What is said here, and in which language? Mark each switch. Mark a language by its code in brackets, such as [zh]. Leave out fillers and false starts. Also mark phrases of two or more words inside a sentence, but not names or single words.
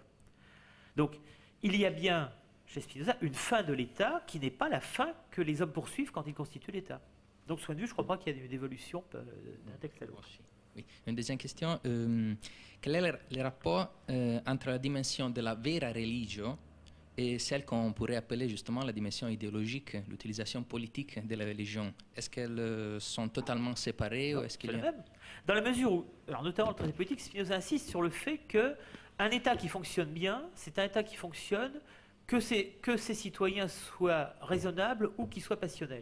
[fr] Donc, il y a bien, chez Spinoza, une fin de l'État qui n'est pas la fin que les hommes poursuivent quand ils constituent l'État. Donc, ce point de vue, je ne crois pas qu'il y ait une évolution d'un texte à l'autre. Oui. Une deuxième question. Quel est le rapport entre la dimension de la [la] vera religio [fr] et celle qu'on pourrait appeler justement la dimension idéologique, l'utilisation politique de la religion? Est-ce qu'elles sont totalement séparées ou est-ce qu'il y a... même. Dans la mesure où, alors notamment le traité politique, Spinoza insiste sur le fait qu'un État qui fonctionne bien, c'est un État qui fonctionne que ses citoyens soient raisonnables ou qu'ils soient passionnels.